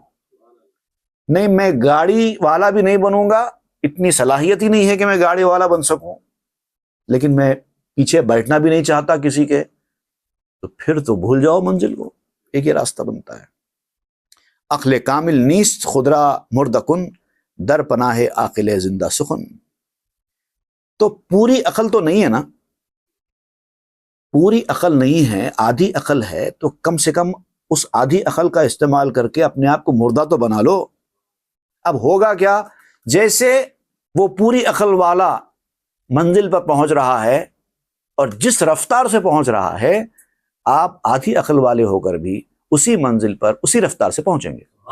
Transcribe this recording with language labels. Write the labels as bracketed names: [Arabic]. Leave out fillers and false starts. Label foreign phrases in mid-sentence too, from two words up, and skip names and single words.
[Urdu] نہیں، میں گاڑی والا بھی نہیں بنوں گا، اتنی صلاحیت ہی نہیں ہے کہ میں گاڑی والا بن سکوں، لیکن میں پیچھے بیٹھنا بھی نہیں چاہتا کسی کے، تو پھر تو بھول جاؤ منزل کو. ایک ہی راستہ بنتا ہے. [Persian] عقل کامل نیست خودرا مرد کن، در پناہ عاقل زندہ سخن. [Urdu] تو پوری عقل تو نہیں ہے نا، پوری عقل نہیں ہے، آدھی عقل ہے، تو کم سے کم اس آدھی عقل کا استعمال کر کے اپنے آپ کو مردہ تو بنا لو۔ اب ہوگا کیا، جیسے وہ پوری عقل والا منزل پر پہنچ رہا ہے اور جس رفتار سے پہنچ رہا ہے، آپ آدھی عقل والے ہو کر بھی اسی منزل پر اسی رفتار سے پہنچیں گے۔